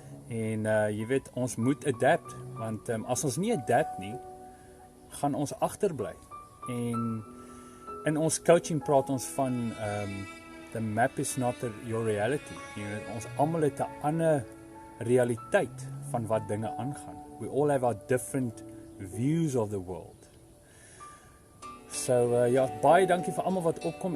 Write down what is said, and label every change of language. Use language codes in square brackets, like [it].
[af] En jy weet, ons moet adapt, want as ons nie adapt nie, gaan ons agterbly. En in ons coaching praat ons van [en] the map is not your reality. [af] Jy weet, ons almal het 'n ander realiteit van wat dinge aangaan. [en] We all have our different views of the world. [af] So ja, baie dankie vir almal wat opkom.